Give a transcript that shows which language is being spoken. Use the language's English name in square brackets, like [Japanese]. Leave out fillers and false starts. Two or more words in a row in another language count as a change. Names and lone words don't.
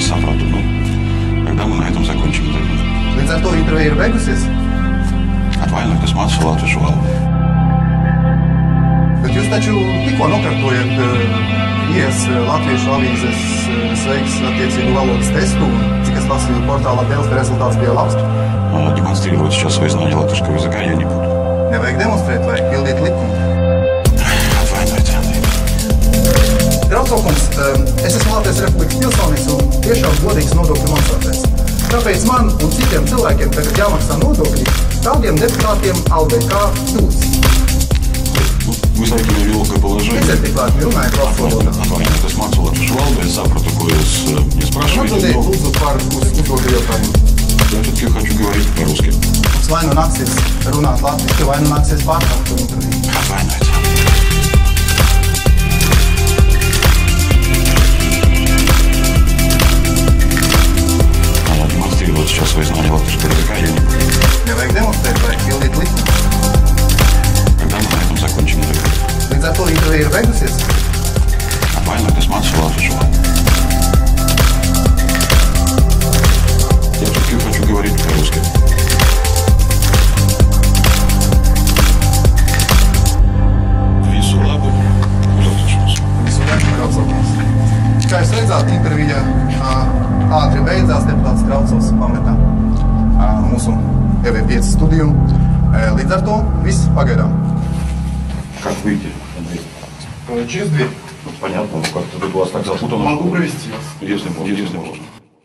[Latvian] Sapratu, [Russian] когда мы на этом закончим? [Latvian] Līdz ar to intervija ir beigusies. Atvainojiet, es mācos latviešu valodu. Bet jūs taču tikko nokārtojat IES latviešu avīzes sveiks attiecīgu valodas testu, un cik es lasīju portālā Delfi, rezultāts bija labs. [Russian] Демонстрировать сейчас свои знания латышского языка я не буду. [Latvian] Nevajag demonstrēt, vajag pildīt likumu. Kraucokums, es esmu Latvijas Republikas pilsonis un tiešām godīgs nodokļu maksātājs. Tāpēc man un citiem cilvēkiem tagad jāmaksā nodokļi tādiem deputātiem algai kā jūs. [Russian] Вы ставите меня в неловкое положение. [Latvian] Esiet tik labi, runājiet valsts valodā. Atvainojiet, es mācos latviešu valodu, es sapratu, ko jūs [Russian] мне спрашиваете. [Latvian] Atbildiet lūdzu par uzdotu jautājumu. [Russian] Я все-таки хочу говорить по-русски. [Latvian] Mums vai nu nāksies runāt latviski, vai nu nāksies pārtraukt šo interviju. Atvainojiet. [Russian] Демонстрировать сейчас свои знания латышского языка я не буду. [Latvian] Nevajag demonstrēt, vajag pildīt likumu. [Russian] Когда мы на этом закончим? [Latvian] Līdz ar to intervija ir beigusies. Atvainojiet, es mācos latviešu valodu. [Russian] Я все-таки хочу говорить по-русски. [Latvian] Visu labu, uz attikšanos. Visu labu, Kraucokums. Kā jūs redzāt, intervija ātri beidzās, deputāts Kraucovs pametā mūsu TV5 studiju. Līdz ar to viss pagaidām. [Russian] Как выйти, Андрей? Через дверь. Понятно, как-то тут у вас так запутано. Могу провести вас. Если можно.